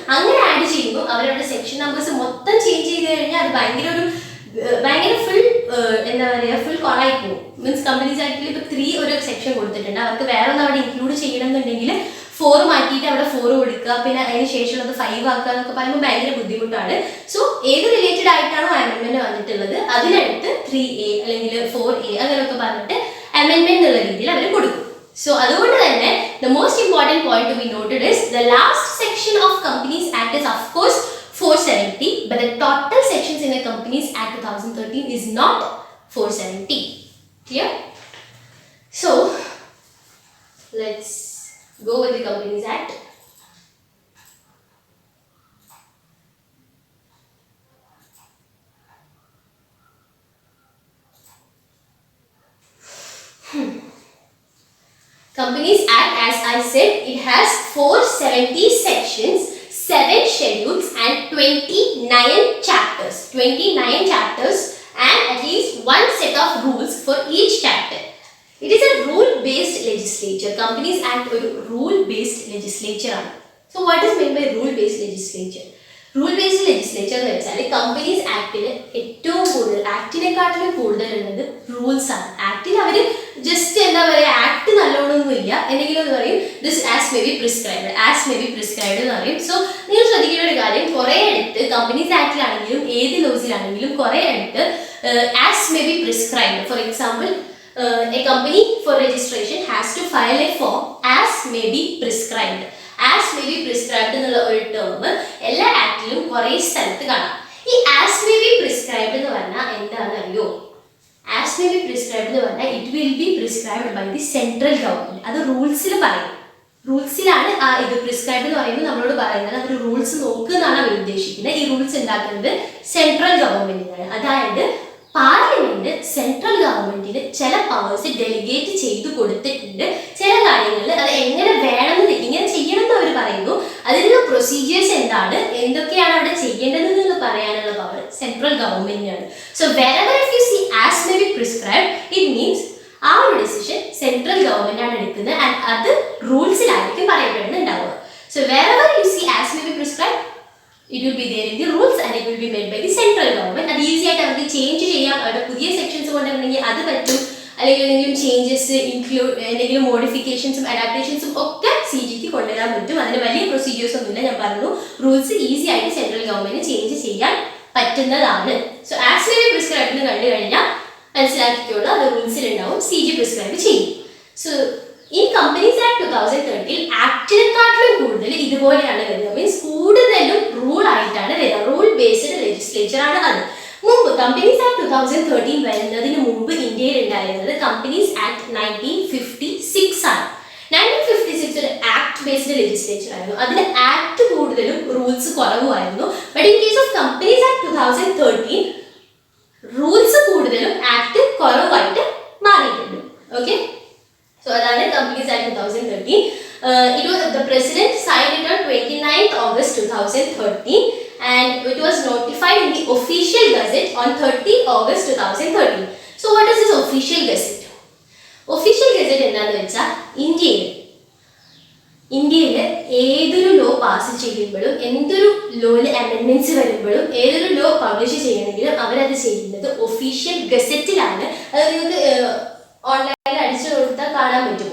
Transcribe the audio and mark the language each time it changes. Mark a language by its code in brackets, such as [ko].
[ml] അങ്ങനെ ആഡ് ചെയ്യുമ്പോൾ അവരുടെ സെക്ഷൻ നമ്പേഴ്സ് മൊത്തം ചേഞ്ച് ചെയ്ത് കഴിഞ്ഞാൽ അത് ഭയങ്കര ഫുൾ എന്താ പറയുക, ഫുൾ കോളായി പോകും. മീൻസ് കമ്പനീസ് ആക്ടിൽ ഇപ്പോൾ 3 ഒരു സെക്ഷൻ കൊടുത്തിട്ടുണ്ട്, അവർക്ക് വേറെ ഒന്ന് അവിടെ ഇൻക്ലൂഡ് ചെയ്യണമെന്നുണ്ടെങ്കിൽ 4 മാറ്റിയിട്ട് അവിടെ 4 കൊടുക്കുക, പിന്നെ അതിന് ശേഷമുള്ളത് 5 ആക്കുക എന്നൊക്കെ പറയുമ്പോൾ ഭയങ്കര ബുദ്ധിമുട്ടാണ്. സോ ഏത് റിലേറ്റഡ് ആയിട്ടാണോ അമെൻമെന്റ് വന്നിട്ടുള്ളത് അതിനടുത്ത് 3A അല്ലെങ്കിൽ 4A അങ്ങനെയൊക്കെ പറഞ്ഞിട്ട് അമെൻമെന്റ് എന്നുള്ള രീതിയിൽ അവർ കൊടുക്കും. [en] So [ml] അതുകൊണ്ട് തന്നെ [en] the most important point to be noted is the last section of Companies Act is of course 470, but the total sections in the Companies Act 2013 is not 470. Clear? So let's go with the Companies Act. Companies Act, as I said, it has 470 sections, 7 schedules and 29 chapters. 29 chapters and at least one set of rules for each chapter. It is a rule-based legislature. [ml] Companies Act ഒരു rule-based legislature ആണ്. [en] So what is meant by rule-based legislature? [ml] Rule-based legislature എന്ന് വെച്ചാൽ companies ആക്ടിൽ ഏറ്റവും കൂടുതൽ ആക്ടിനെക്കാട്ടിലും കൂടുതൽ ഉള്ളത് rules ആണ്. ആക്ടിൽ അവർ just എന്താ പറയുക, ആക്ട് നല്ലോണമൊന്നുമില്ല എന്തെങ്കിലും എന്ന് പറയും, this as may be prescribed എന്ന് പറയും. സോ നിങ്ങൾ ശ്രദ്ധിക്കേണ്ട ഒരു കാര്യം, കുറേ അടുത്ത് കമ്പനീസ് ആക്ടിലാണെങ്കിലും ഏത് ലോസിലാണെങ്കിലും കുറേ അടുത്ത് as may be prescribed. [en] For example, a company for registration has to file a form as may be prescribed. As may be prescribed [ml] എന്നുള്ള ഒരു ടേം എല്ലാ ആക്ടിലും കുറേ സ്ഥലത്ത് കാണാം. ഈ [en] as may be prescribed [ml] എന്ന് പറഞ്ഞാൽ എന്താണെന്ന് അറിയോ? [en] As may be prescribed [ml] എന്ന് പറഞ്ഞാൽ [en] it will be prescribed by the central government. [ml] അത് റൂൾസിൽ പറയും. റൂൾസിലാണ് ആ ഇത് പ്രിസ്ക്രൈബ് എന്ന് പറയുമ്പോൾ നമ്മളോട് പറയുന്നത് അവർ റൂൾസ് നോക്കുന്നതാണ് അവർ ഉദ്ദേശിക്കുന്നത്. ഈ റൂൾസ് ഉണ്ടാക്കുന്നത് സെൻട്രൽ ഗവൺമെന്റിനാണ്. അതായത് പാർലമെന്റ് സെൻട്രൽ ഗവൺമെന്റിന് ചില പവേഴ്സ് ഡെലിഗേറ്റ് ചെയ്തു കൊടുത്തിട്ടുണ്ട്. ചില കാര്യങ്ങളിൽ അത് എങ്ങനെ വേണമെന്ന് ഇങ്ങനെ ചെയ്യണം എന്ന് അവർ പറയുന്നു. അതിനുള്ള പ്രൊസീജിയേഴ്സ് എന്താണ്, എന്തൊക്കെയാണ് അവിടെ ചെയ്യേണ്ടതെന്ന് പറയാനുള്ള power central ഗവൺമെന്റിനാണ്. So [en] wherever if you see as may be prescribed, it means [ml] ആ ഒരു ഡിസിഷൻ സെൻട്രൽ ഗവൺമെന്റ് ആണ് എടുക്കുന്നത് ആൻഡ് അത് റൂൾസിലായിരിക്കും പറയപ്പെടുന്നുണ്ടാവുക. [en] So wherever you see as may be prescribed, it will be there in the rules and it will be made by the central government. [ml] അത് easy ആയിട്ട് അവർക്ക് change ചെയ്യാം. അവിടെ പുതിയ സെക്ഷൻസ് കൊണ്ടുവരണമെങ്കിൽ അത് പറ്റും, അല്ലെങ്കിൽ എന്തെങ്കിലും ചേഞ്ചസ് എന്തെങ്കിലും മോഡിഫിക്കേഷൻസും അഡാപ്റ്റേഷൻസും ഒക്കെ CGക്ക് കൊണ്ടുവരാൻ പറ്റും. അതിന് വലിയ പ്രൊസീജിയേഴ്സ് ഒന്നുമില്ല. ഞാൻ പറഞ്ഞു റൂൾസ് ഈസി ആയിട്ട് സെൻട്രൽ ഗവൺമെന്റ് ചേഞ്ച് ചെയ്യാൻ പറ്റുന്നതാണ്. So as may be prescribe എന്ന് കണ്ടു കഴിഞ്ഞാൽ മനസ്സിലാക്കിക്കോളൂ, അത് റൂൾസിലുണ്ടാവും, CG പ്രിസ്ക്രൈബ് ചെയ്യും. സോ ഈ കമ്പനീസ് ആക്ട് 2013 ആക്ടിനെക്കാട്ടിലും കൂടുതൽ ഇതുപോലെയാണ് വരുന്നത്. മീൻസ് കൂടുതലും റൂൾ ആയിട്ടാണ് വരുന്നത്. റൂൾ ബേസ്ഡ് ലെജിസ്ലേച്ചർ ആണ് അത്. മുമ്പ് കമ്പനീസ് ആക്ട് 2013 വരുന്നതിന് മുമ്പ് ഇന്ത്യയിൽ ഉണ്ടായിരുന്നത് കമ്പനീസ് ആക്ട് 1956 ആണ്. 1956 ഒരു ആക്ട് ബേസ്ഡ് ലെജിസ്ലേച്ചർ ആയിരുന്നു. അതിന് ആക്ട് കൂടുതലും rules കുറവുമായിരുന്നു. But in case of companies act 2013 rules കൂടുതലും ആക്ട് കുറവായിട്ട് മാറിയിട്ടുണ്ട്. [en] okay, so [ml] അതാണ് [en] Companies Act 2013. It was the president signed it on 29th August 2013 and it was notified in the official gazette on 30th August 2013. So what is this official gazette? [ml] Official gazette എന്താണെന്ന് വെച്ചാൽ ഇന്ത്യയിൽ ഏതൊരു low pass ചെയ്യുമ്പോഴും എന്തൊരു ലോയിൽ അമെൻമെന്റ്സ് വരുമ്പോഴും ഏതൊരു law publish ചെയ്യണമെങ്കിലും അവരത് ചെയ്യുന്നത് ഒഫീഷ്യൽ ഗസറ്റിലാണ്. അത് നിങ്ങൾക്ക് ഓൺലൈനിൽ അടിച്ചു കൊടുത്താൽ കാണാൻ പറ്റും.